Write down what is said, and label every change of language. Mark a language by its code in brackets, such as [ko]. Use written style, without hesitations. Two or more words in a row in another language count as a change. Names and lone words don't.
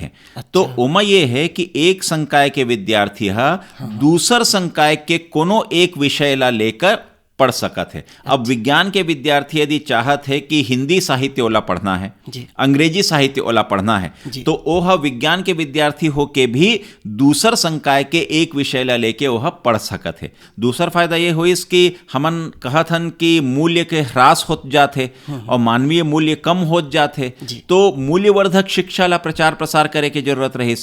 [hne] अच्छा। तो ओमा ये है कि एक संकाय के विद्यार्थी दूसर संकाय के कोनो एक विषय ला लेकर पढ़ सकत है। अब विज्ञान के विद्यार्थी यदि चाहत है कि हिंदी साहित्य ओला पढ़ना है, अंग्रेजी साहित्य ओला पढ़ना है, तो ओह विज्ञान के विद्यार्थी होके भी दूसर संकाय के एक विषय ला लेके ओह पढ़ सकत है। दूसर फायदा ये हुई कि हमन कहत हन कि मूल्य के ह्रास होत जाते और मानवीय मूल्य कम होत जाते, तो मूल्यवर्धक शिक्षा ला प्रचार प्रसार करे के जरूरत रहीस।